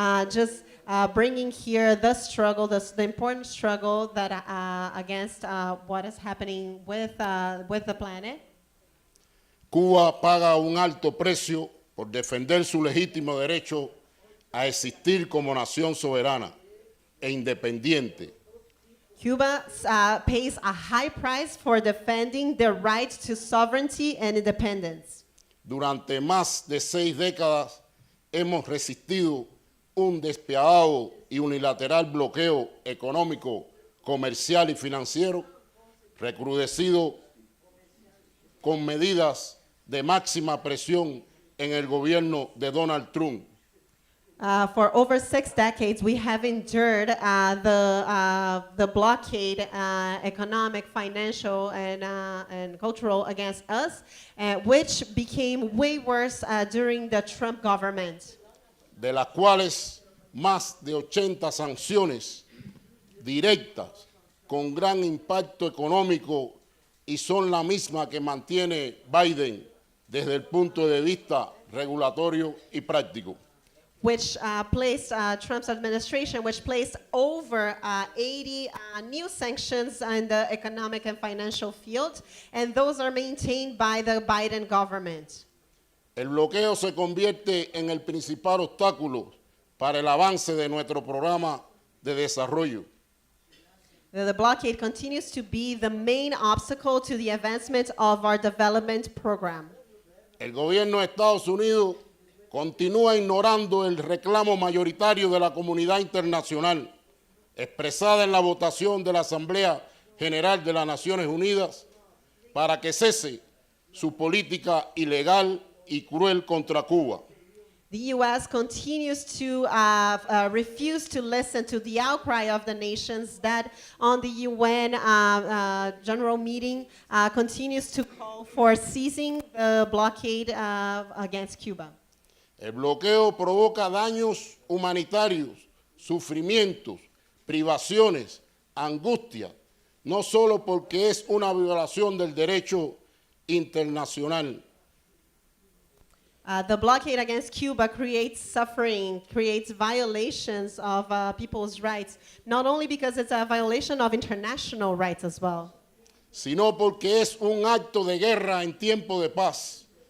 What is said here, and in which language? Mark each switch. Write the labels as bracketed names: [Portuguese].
[English] Just bringing here the struggle, the important struggle that against what is happening with the planet. [Spanish] Cuba paga un alto precio por defender su legítimo derecho a existir como nación soberana e independiente. [English] Cuba pays a high price for defending their right to sovereignty and independence. [Spanish] Durante más de 6 décadas hemos resistido un despiadado y unilateral bloqueo económico, comercial y financiero, recrudecido con medidas de máxima presión en el gobierno de Donald Trump. [English] For over 6 decades, we have endured the blockade, economic, financial, and cultural against us, which became way worse during the Trump government. [Spanish] De las cuales más de 80 sanciones directas con gran impacto económico y son la misma que mantiene Biden desde el punto de vista regulatorio y práctico. [English] Which placed Trump's administration, which placed over 80 new sanctions in the economic and financial field, and those are maintained by the Biden government. [Spanish] El bloqueo se convierte en el principal obstáculo para el avance de nuestro programa de desarrollo. [English] The blockade continues to be the main obstacle to the advancement of our development program. [Spanish] El gobierno de Estados Unidos continúa ignorando el reclamo mayoritario de la comunidad internacional, expresada en la votación de la Asamblea General de las Naciones Unidas, para que cese su política ilegal y cruel contra Cuba. [English] The U.S. continues to refuse to listen to the outcry of the nations that on the UN General Meeting continues to call for ceasing the blockade against Cuba. [Spanish] El bloqueo provoca daños humanitarios, sufrimientos, privaciones, angustia, no solo porque es una violación del derecho internacional. [English] The blockade against Cuba creates suffering, creates violations of people's rights, not only because it's a violation of international rights as well, [Spanish] sino porque es un acto de guerra en tiempo de paz.